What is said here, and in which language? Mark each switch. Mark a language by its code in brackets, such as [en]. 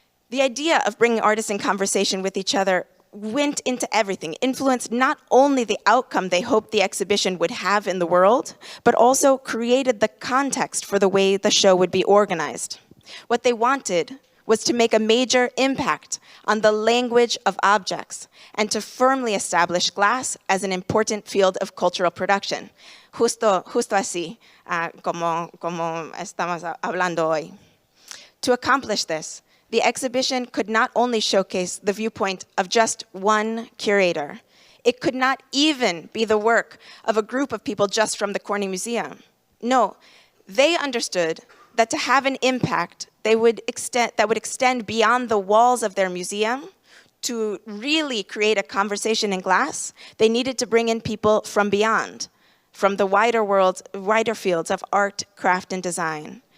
[en] The idea of bringing artists in conversation with each other went into everything, influenced not only the outcome they hoped the exhibition would have in the world, but also created the context for the way the show would be organized. What they wanted was to make a major impact on the language of objects and to firmly establish glass as an important field of cultural production. [es] Justo así, como estamos hablando hoy. [en] To accomplish this, the exhibition could not only showcase the viewpoint of just one curator, it could not even be the work of a group of people just from the Corning Museum. No, they understood that to have an impact that would extend beyond the walls of their museum, to really create a conversation in glass, they needed to bring in people from beyond, from the wider fields of art, craft, and design.